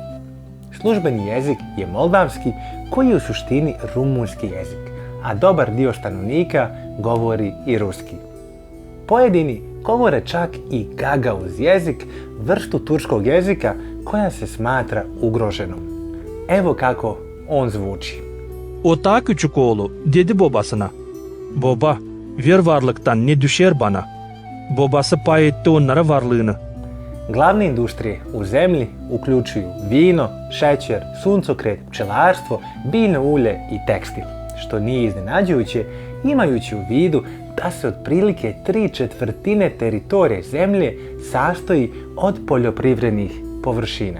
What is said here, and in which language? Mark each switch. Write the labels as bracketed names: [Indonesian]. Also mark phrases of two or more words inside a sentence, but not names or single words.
[Croatian] Službeni jezik je moldavski, koji je u suštini rumunski jezik, a dobar dio stanovnika govori i ruski. Pojedini govore čak i gagauz jezik, vrstu turskog jezika koja se smatra ugroženom. Evo kako on zvuči. [Gagauz] Ota küçük oğlu dedi babasına. Baba, ver varlıktan ne düşer bana. Babası pay etti onlara varlığını. [Croatian] Glavne industrije u zemlji uključuju vino, šećer, suncokret, pčelarstvo, biljno ulje i tekstil, što nije iznenađujuće imajući u vidu da se otprilike 3/4 teritorije zemlje sastoji od poljoprivrednih površina.